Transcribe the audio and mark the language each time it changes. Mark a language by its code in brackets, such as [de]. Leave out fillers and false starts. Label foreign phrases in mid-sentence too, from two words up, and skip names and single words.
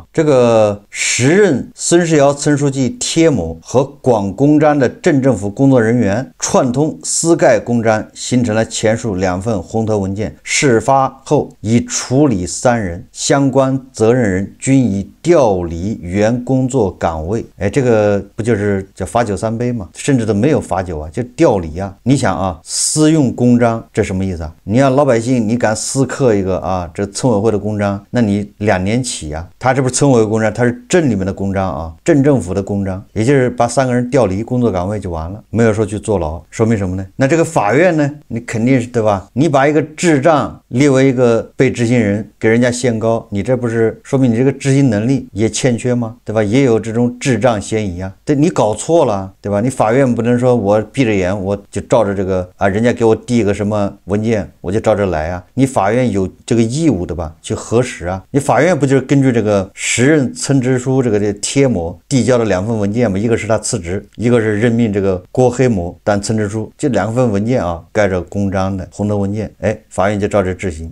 [zh] 這個時任孫世堯村書記貼某和廣公章的鎮政府工作人員串通私蓋公章，形成了前述2份紅頭文件。事發後已處理3人，相關責任人均已調離原工作崗位。哎，這個不就是叫罰酒3杯嗎？甚至都沒有罰酒啊，就調離啊。你想啊，私用公章，這什麼意思啊？你要老百姓，你敢私刻一個啊，這村委會的公章，那你2年起啊。他這不是村委會公章，他是鎮裡面的公章啊，鎮政府的公章，也就是把3個人調離工作崗位就完了，沒有說去坐牢。說明什麼呢？那這個法院呢，你肯定是對吧？你把一個智障列為一個被執行人，給人家限高，你這不是說明你這個執行能力也欠缺嗎？对吧？也有這種智障嫌疑啊。对，你搞錯了，對吧？你法院不能說我閉着眼我就照着這個啊，人家給我遞一個什麼文件我就照着來啊。你法院有這個義務的吧，去核實啊。你法院不就是根據這個時任村支書這個貼膜遞交的2份文件嘛？一個是他辭職，一個是任命這個郭黑某當村支書，這2份文件啊，蓋着公章的紅头文件，哎，法院就照着執行。